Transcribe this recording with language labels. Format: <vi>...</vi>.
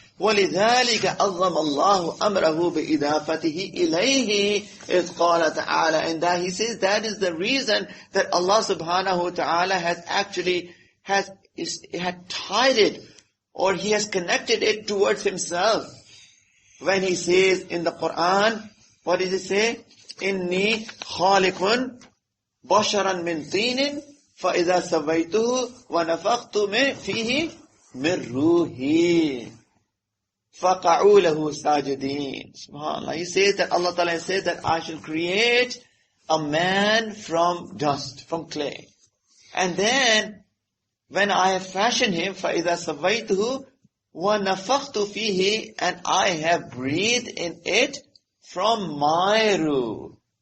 <ar>وَلِذَلِكَ أَظَّمَ اللَّهُ أَمْرَهُ بِإِضَافَتِهِ إِلَيْهِ إِذْ قَالَ تَعَالَى.</ar> <en>And that he says that is the reason that Allah subhanahu wa ta'ala has actually had tied it, or he has connected it towards himself. When he says in the Quran, what does it say?</en> <ar>إِنِّي خَالِقٌ بشرا من طين فإذا سويته ونفخت فيه من روحي فقعوا له ساجدين. SubhanAllah.</ar> <en>He says that Allah Ta'ala says that I shall create a man from dust, from clay. And then when I have fashioned him,</en> <ar>فإذا سويته ونفخت فيه,</ar> <en>and I have breathed in it from my ruh.</en>